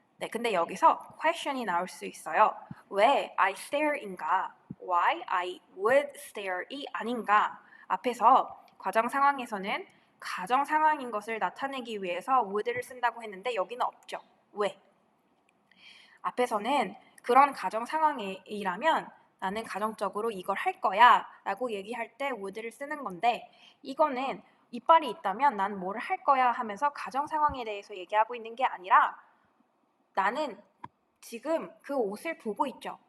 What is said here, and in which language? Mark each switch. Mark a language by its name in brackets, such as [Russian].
[Korean] 근데 여기서 question이 나올 수 있어요. 왜 [English] I stare [Korean] 인가? [English] Why I would stare이 [Korean] 아닌가? 앞에서 과정 상황에서는 가정 상황인 것을 나타내기 위해서 would를 쓴다고 했는데 여기는 없죠. 왜? 앞에서는 그런 가정 상황이라면 나는 가정적으로 이걸 할 거야 라고 얘기할 때 would를 쓰는 건데 이거는 이빨이 있다면 난 뭘 할 거야 하면서 가정 상황에 대해서 얘기하고 있는 게 아니라 나는 지금 그 옷을 보고 있죠.